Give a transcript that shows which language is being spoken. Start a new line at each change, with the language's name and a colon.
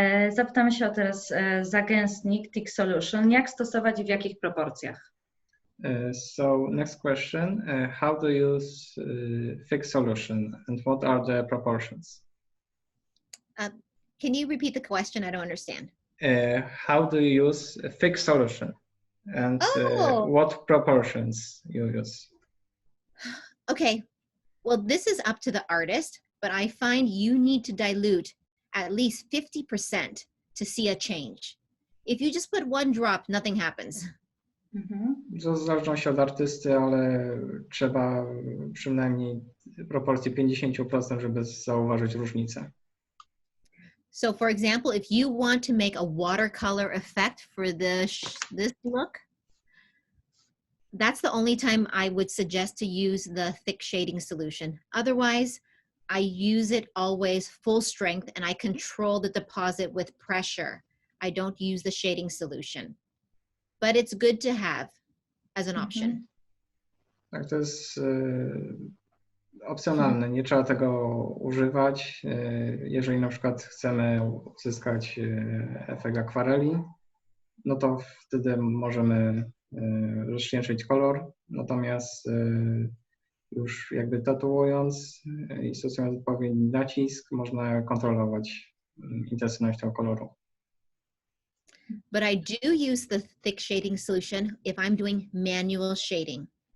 Polish: Zapytamy się o teraz zagęstnik Thick Solution. Jak stosować i w jakich proporcjach?
English: So next question, how do you use thick solution and what are the proportions? Can you repeat the question? I don't understand. How do you use a thick solution and what proportions you use? Okay, well, this is up to the artist, but I find you need to dilute at least 50% to see a change. If you just put 1 drop, nothing happens.
Polish: W zależności od artysty, ale trzeba przynajmniej proporcji 50%, żeby zauważyć różnicę.
English: So for example, if you want to make a watercolor effect for this look, that's the only time I would suggest to use the thick shading solution. Otherwise, I use it always full strength and I control the deposit with pressure. I don't use the shading solution, but it's good to have as an option.
Polish: Tak, to jest opcjonalne, nie trzeba tego używać. Jeżeli na przykład chcemy uzyskać efekt akwareli, no to wtedy możemy rozcieńszyć kolor, natomiast już jakby tatuując i stosując odpowiedni nacisk, można kontrolować intensywność tego koloru.
English: But I do use the thick shading solution if I'm doing manual shading.